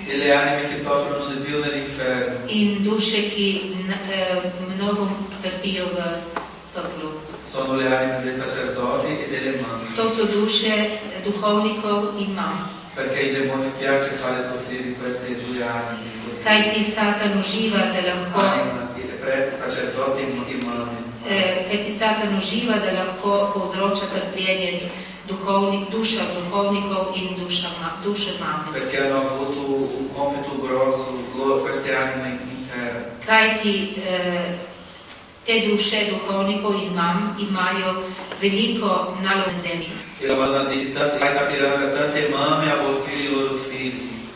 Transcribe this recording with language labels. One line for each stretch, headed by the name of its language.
Italian: E le anime che soffrono di più nell'inferno
Slovenian: in duše, ki mnogo trpijo v peklu.
Italian: sono le anime dei sacerdoti e delle mamme.
Slovenian: To so duše duhovnikov in mam.
Italian: Perché il demonio piace fare soffrire queste due anime, così.
Slovenian: Kajti Satan uživa, da lahko
Italian: Anima, i preti, sacerdoti e mamme.
Slovenian: kajti Satan uživa, da lahko povzroča trpljenje dušam duhovnikov in duše mame.
Italian: Perché hanno avuto un compito grosso, queste anime intere.
Slovenian: Kajti te duše duhovnikov in mam imajo veliko nalog na zemlji.
Italian: E la Madonna dice: tante mamme abortire i loro figli.